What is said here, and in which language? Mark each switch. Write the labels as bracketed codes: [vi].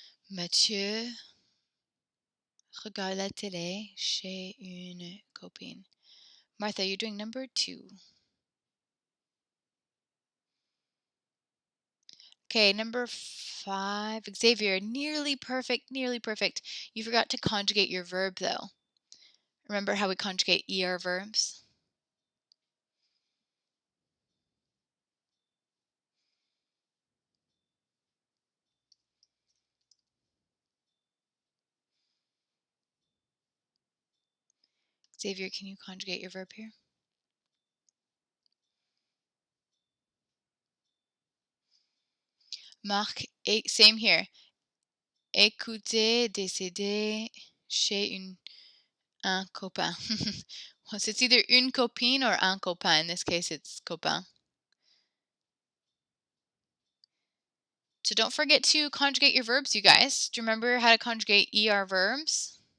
[fr] Mathieu regarde la télé chez une copine. [en] Martha, you're doing number 2. Okay, number 5. Xavier, nearly perfect, nearly perfect. You forgot to conjugate your verb, though. Remember how we conjugate ER verbs? Xavier, can you conjugate your verb here? Marc, same here. [fr] Écouter, décéder chez un copain. [en] Well, so it's either une copine or un copain. In this case, it's copain. So don't forget to conjugate your verbs, you guys. Do you remember how to conjugate ER verbs?